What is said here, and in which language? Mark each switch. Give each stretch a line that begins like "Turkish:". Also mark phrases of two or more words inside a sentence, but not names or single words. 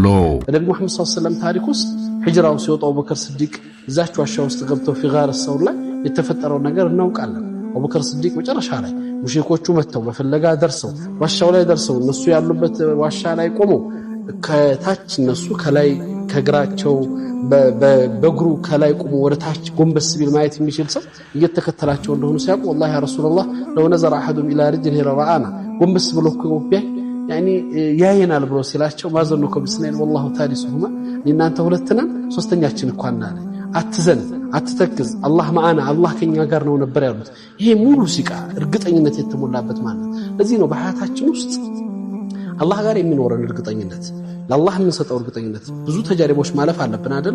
Amharic: ነብዩ መሐመድ
Arabic: صلى الله عليه وسلم
Amharic: ታሪክ ውስጥ ሂጅራው ሲወጣ አቡበከር ሲዲቅ እዛች ዋሻ ውስጥ ገብተው ፊጋር ሰው ላይ የተፈጠረው ነገር እናውቃለን። አቡበከር ሲዲቅ መጨረሻ ላይ ሙሽሪኮቹ መተው በፍለጋ ደርሰው ዋሻው ላይ ደርሰው እነሱ ያሉበት ዋሻ ላይ ቆመው ከታች እነሱ ከላይ ከግራቸው በእግሩ ከላይ ቆሞ ወደ ታች ጎንበስ ቢል ማየት የሚችል ሰው እየተከተላቸው እንደሆኑ ሲያውቁ
Arabic: والله يا رسول الله لو نظر احد الى رجله لرآنا
Amharic: ጎንበስ ብሎ ከወቢያ يعني ያየናል ብሎ ሲላቸው
Arabic: ما ظنك باثنين والله ثالثهما
Amharic: እናንተ ሁለት ነን ሶስተኛችን እንኳን አለ። አትዘን አትተክዝ
Arabic: الله معنا
Amharic: አላህ ከኛ ጋር ነው ነበር ያሉት። ይሄ ሙሉ ሲቃ እርግጠኝነት የተሞላበት ማለት ለዚህ ነው በሐያታችን ውስጥ አላህ ጋር የሚኖረን እርግጠኝነት ለአላህ የምንሰጠው እርግጠኝነት ብዙ ተጃሪቦች ማለፍ አለብን አይደለ?